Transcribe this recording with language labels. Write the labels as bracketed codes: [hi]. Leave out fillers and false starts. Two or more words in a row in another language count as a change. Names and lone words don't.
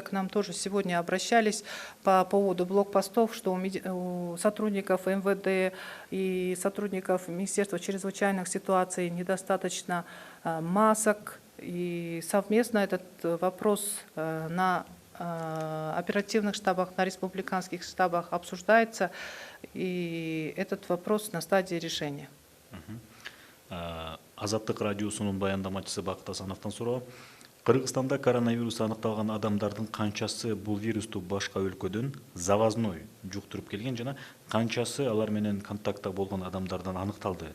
[ru] К нам тоже сегодня обращались по поводу блокпостов, что у сотрудников МВД и сотрудников Министерства чрезвычайных ситуаций недостаточно масок. И совместно этот вопрос на оперативных штабах, на республиканских штабах обсуждается. И этот вопрос на стадии решения. [ky] Азаттык радиосунун баяндамачысы Бакыт Асановдон суроо. Кыргызстанда коронавирус аныкталган адамдардын канчасы бул вирусту башка өлкөдөн завозной жуктуруп келген жана канчасы алар менен контактта болгон адамдардан аныкталды?